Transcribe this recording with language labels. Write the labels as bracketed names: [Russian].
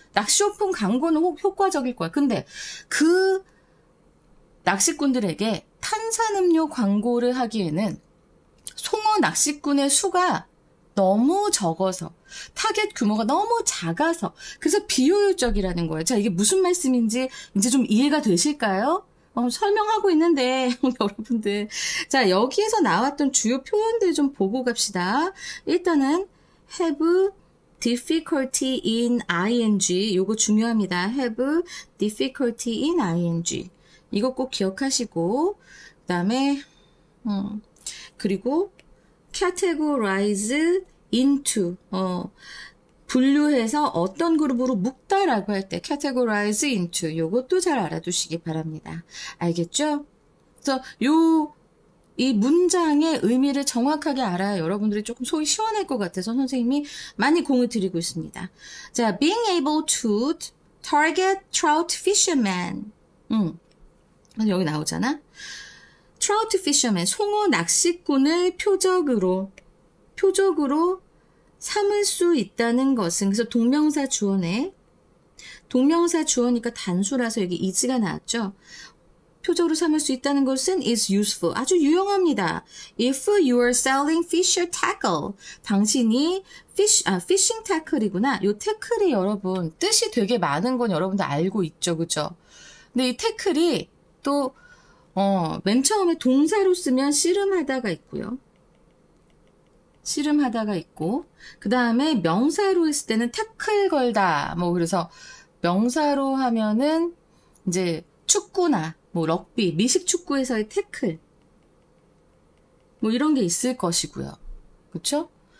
[Korean] 낚시용품 광고는 효과적일 거야. 근데 그 낚시꾼들에게 탄산음료 광고를 하기에는 송어 낚시꾼의 수가 너무 적어서 타겟 규모가 너무 작아서 그래서 비효율적이라는 거예요. 자, 이게 무슨 말씀인지 이제 좀 이해가 되실까요? 설명하고 있는데 여러분들 자, 여기에서 나왔던 주요 표현들 좀 보고 갑시다. 일단은 [English] have difficulty in ing [Korean] 요거 중요합니다. [English] have difficulty in ing [Korean] 이거 꼭 기억하시고 그 다음에 그리고 categorize into 분류해서 어떤 그룹으로 묶다라고 할 때 categorize into 요것도 잘 알아두시기 바랍니다. 알겠죠? 그래서 이 문장의 의미를 정확하게 알아야 여러분들이 조금 속이 시원할 것 같아서 선생님이 많이 공을 들이고 있습니다. [English] 자, being able to target trout fishermen. [Korean] 여기 나오잖아. trout fishermen, 송어 낚시꾼을 표적으로 삼을 수 있다는 것은 그래서 동명사 주어네. 동명사 주어니까 단수라서 여기 is가 나왔죠. 표적으로 삼을 수 있다는 것은 [English] is useful. [Korean] 아주 유용합니다. [English] If you are selling fisher tackle. [Korean] 당신이 fishing tackle이구나. 요 태클이 여러분 뜻이 되게 많은 건 여러분들 알고 있죠. 그죠? 근데 이 태클이 또 맨 처음에 동사로 쓰면 씨름하다가 있고요. 씨름하다가 있고 그 다음에 명사로 했을 때는 태클 걸다 뭐 그래서 명사로 하면은 이제 축구나 뭐 럭비, 미식 축구에서의 태클 뭐 이런 게 있을 것이고요. 그렇죠?